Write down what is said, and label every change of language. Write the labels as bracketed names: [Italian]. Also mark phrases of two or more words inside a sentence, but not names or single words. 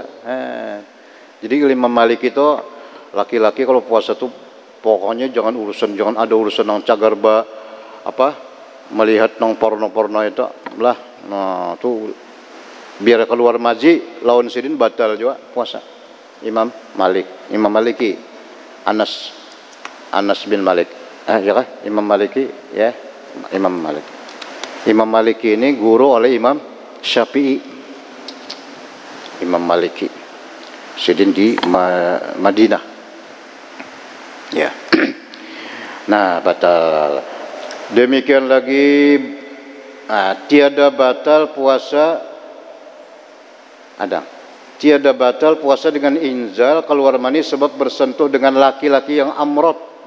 [Banjar] Jadi Imam Malik itu laki-laki kalau puasa tuh pokoknya jangan ada urusan nang cagar melihat nang porno itu lah. Nah tuh biar keluar mazi lawan sidin batal juga puasa. Imam Maliki, Anas bin Malik. Ya kah? Imam Maliki ya. Imam Malik. Imam Maliki ini guru oleh Imam Syafi'i. Imam Maliki sidin di Madinah. Ya. Nah, batal. Demikian lagi tiada batal puasa tiada batal puasa dengan inzal keluar mani sebab bersentuh dengan laki-laki yang amrot.